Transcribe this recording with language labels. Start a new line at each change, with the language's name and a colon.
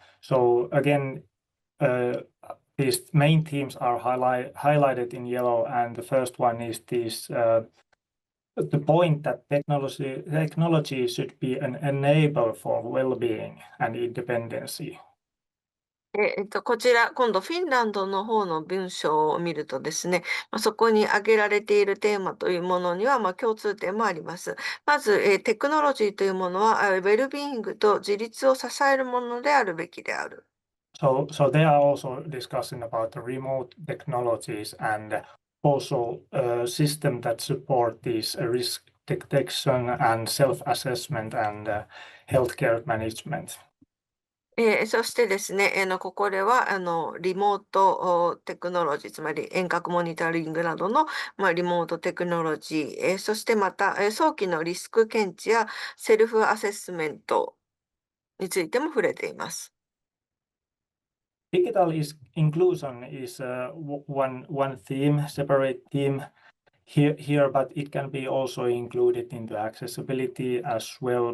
English: So again, these main themes are highlighted in yellow, and the first one is this the point that technology should be an enabler for well-being and independency.
Japanese: こちら、今度フィンランドの方の文章を見るとですね、そこに挙げられているテーマというものには、共通点もあります。まず、テクノロジーというものは、ウェルビーイングと自立を支えるものであるべきである。
English: So they are also discussing about the remote technologies and also a system that support these risk detection and self-assessment and healthcare management.
Japanese: そしてですね、ここでは、リモートテクノロジー、つまり遠隔モニタリングなどの、リモートテクノロジー、そしてまた、早期のリスク検知やセルフアセスメントについても触れています。
English: Digital inclusion is one theme, separate theme here, but it can be also included into accessibility as well.